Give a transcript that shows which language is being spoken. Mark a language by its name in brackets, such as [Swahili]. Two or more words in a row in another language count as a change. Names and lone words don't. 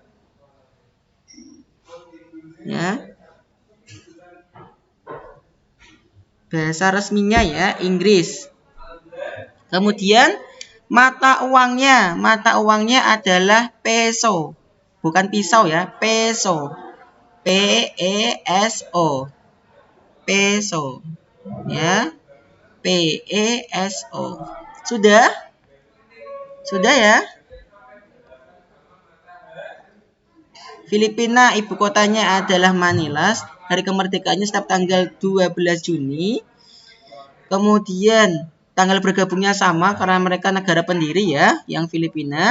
[Indonesian] Ya. Bahasa resminya ya Inggris. Kemudian mata uangnya adalah peso. Bukan pisau ya, peso. P-E-S-O. Peso. Ya. P-E-S-O. Sudah? Sudah ya? Filipina ibu kotanya adalah Manila. Hari kemerdekaannya setiap tanggal 12 Juni. Kemudian tanggal bergabungnya sama karena mereka negara pendiri ya, yang Filipina.